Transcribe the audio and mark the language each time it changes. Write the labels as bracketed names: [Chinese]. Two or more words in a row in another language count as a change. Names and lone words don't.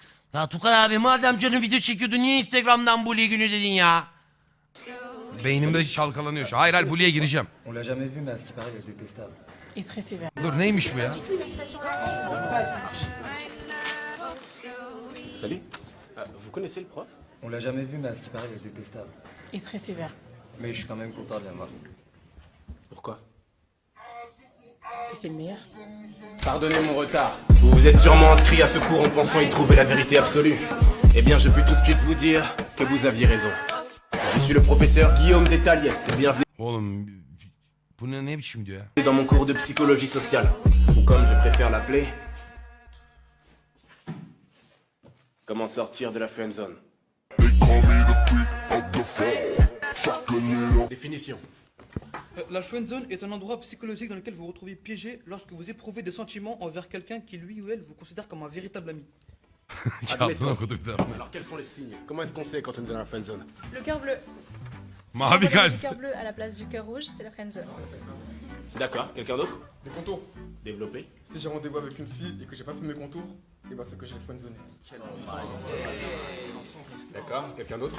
[Turkish] Ya Tukan abi madem canın video çekiyordu niye Instagram'dan Bully günü dedin ya? Beynimde çalkalanıyor şu. Hayır Bully'e gireceğim. [French] On l'a jamais vu, mais à ce qui paraît, il est détestable. Et très sévère. [Turkish] Dur neymiş bu ya? [French] Salut. Vous connaissez le prof? On l'a jamais vu, mais à ce qui paraît, il est détestable. Et très sévère. Mais je suis quand même content de l'avoir. Pourquoi? Parce que c'est le meilleur. Pardonnez mon retard. Vous vous êtes sûrement inscrit à ce cours en pensant y trouver la vérité absolue. Eh bien, je peux tout de suite vous dire que vous aviez raison. Je suis le professeur Guillaume Détaliès et bienvenue [Turkish] Oğlum bu ne biçim diyor ya? [French] dans mon cours de psychologie sociale. Ou comme je préfère l'appeler... Comment sortir de la [English] friend zone. [French] Définition. La [English] friend zone [French] est un endroit psychologique dans lequel vous vous retrouvez piégé lorsque vous éprouvez des sentiments envers quelqu'un qui lui ou elle vous considère comme un véritable ami. [Turkish] Çaldın okuduk da. [French] Alors quels sont les signes? Comment est-ce qu'on sait quand on est dans la [English] friend zone? [French] Le cœur bleu. Si [Turkish] Mavi [French] on envoie [Turkish] kalp. [French] du cœur bleu à la place du cœur rouge, c'est la friendzone. D'accord, quelqu'un d'autre? Les contours. Développé. Si j'ai rendez-vous avec une fille et que j'ai pas fait mes contours, et bah c'est que j'ai le friendzone. D'accord, quelqu'un d'autre?